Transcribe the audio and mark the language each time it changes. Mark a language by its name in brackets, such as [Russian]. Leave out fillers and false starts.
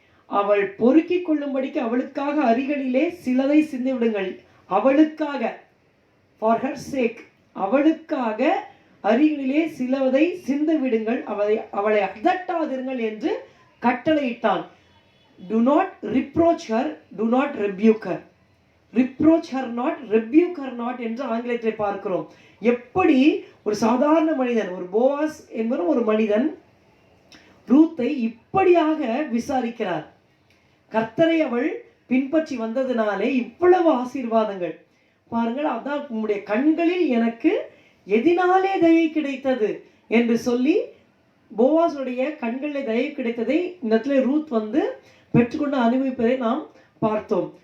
[Tamil] அவள் பொறுக்கிக் கொள்ளும்படிக்கு அவளுக்காக அரிகளிலே சிலதை சிந்தி விடுங்கள். அவளுக்காக, [English] for her sake, [Tamil] அவளுக்காக அரிகளிலே சிலதை சிந்த விடுங்கள், அவளை அதட்டாதிருங்கள் என்று கட்டளையிட்டான். [English] Do not reproach her, do not rebuke her. Reproach her not, rebuke her not [Tamil] என்று ஆங்கிலத்தில் பார்க்கிறோம். எப்படி ஒரு சாதாரண மனிதன், ஒரு போவாஸ் என்பவரும் ஒரு மனிதன் ரூத்தை இப்படியாக விசாரிக்கிறார். கர்த்தரை அவள் பின்பற்றி வந்ததினாலே இவ்வளவு ஆசீர்வாதங்கள் பாருங்கள். அதான் உம்முடைய கண்களில் எனக்கு எதினாலே தயை கிடைத்தது என்று சொல்லி போவாஸுடைய கண்களில் தயை கிடைத்ததை இந்த இடத்துல ரூத் பெற்றுக்கொண்டு அனுபவிப்பதை நாம் பார்த்தோம்.